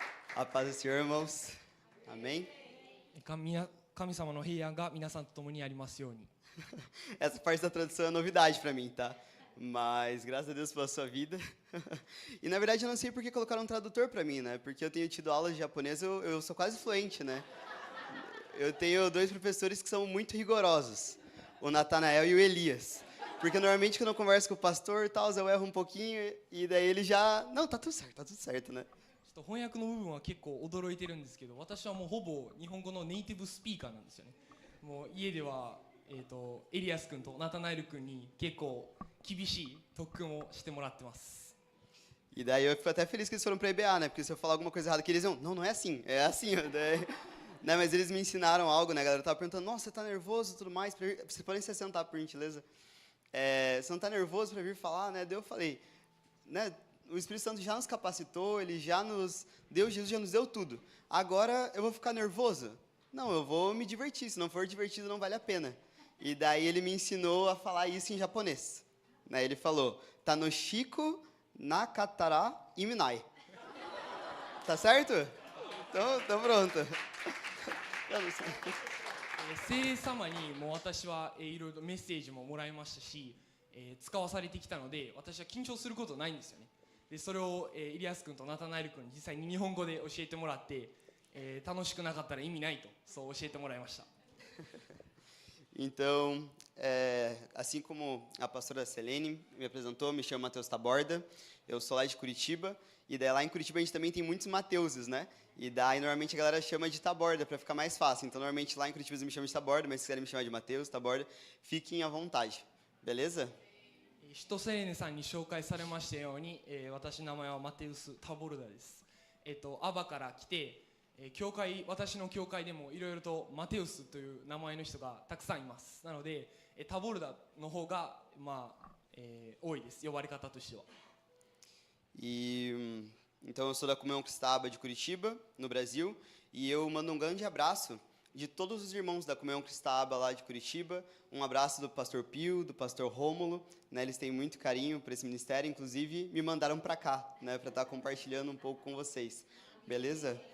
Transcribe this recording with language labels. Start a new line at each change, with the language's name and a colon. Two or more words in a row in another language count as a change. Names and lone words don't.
Portuguese: A paz do Senhor, irmãos. Amém?
Japanese: 神様の平安が皆さんと共にありますように。
Portuguese: Essa parte da tradução é novidade para mim, tá? Mas graças a Deus pela sua vida. E na verdade eu não sei por que colocaram um tradutor para mim, né? Porque eu tenho tido aulas de japonês, eu sou quase fluente, né? Eu tenho dois professores que são muito rigorosos, o Natanael e o Elias. Porque normalmente quando eu converso com o pastor e tal, eu erro um pouquinho e daí ele já... Não, tá tudo certo, né?
Japanese: ちょっと翻訳の部分は結構驚いてるんですけど、私はもうほぼ日本語のネイティブスピーカーなんですよね。もう家では、エリアス君とナタナエル君に結構厳しい特訓をしてもらってます。
Portuguese: E daí eu fico até feliz que eles foram para EBA, né? Porque se eu falar alguma coisa errada, que eles iam, não é assim, é assim. Daí, né? Mas eles me ensinaram algo, né, galera? Eu tava perguntando, nossa, você tá nervoso e tudo mais? Vocês podem se sentar, por gentileza? Você não tá nervoso para vir falar, né? Daí eu falei, né? O Espírito Santo já nos capacitou, ele já nos deu, Jesus já nos deu tudo. Agora eu vou ficar nervoso? Não, eu vou me divertir. Se não for divertido, não vale a pena. E daí ele me ensinou a falar isso em japonês. Né? Ele falou,
Japanese: 楽しくなかったら 意味ない.
Portuguese: Tá certo? Então pronto.
Japanese: 聖霊様にもう私はいろいろメッセージももらいましたし、使わされてきたので私は緊張することないんですよね。でそれを、イリアス君とナタナエル君に実際に日本語で教えてもらって、楽しくなかったら意味ないとそう教えてもらいました。
Portuguese: Então, assim como a pastora Selene me apresentou, me chamo Matheus Taborda, eu sou lá de Curitiba, e daí lá em Curitiba a gente também tem muitos Mateuses, né? E daí normalmente a galera chama de Taborda para ficar mais fácil. Então normalmente lá em Curitiba eles me chamam de Taborda, mas se quiserem me chamar de Matheus, Taborda, fiquem à vontade, beleza?
Japanese: シトセレネさんに紹介されましたように、私の名前はマテウス・タボルダです。アバから来て、私の教会でもいろいろとマテウスという名前の人がたくさんいます。なので、タボルダの方が、多いです、呼ばれ方としては。
Portuguese: Então eu sou da Comunhão Cristaba de Curitiba, no Brasil, e eu mando um grande abraço de todos os irmãos da Comunhão Cristaba lá de Curitiba, um abraço do pastor Pio, do pastor Rômulo, né, eles têm muito carinho por esse ministério, inclusive me mandaram para cá, né, para estar compartilhando um pouco com vocês, beleza?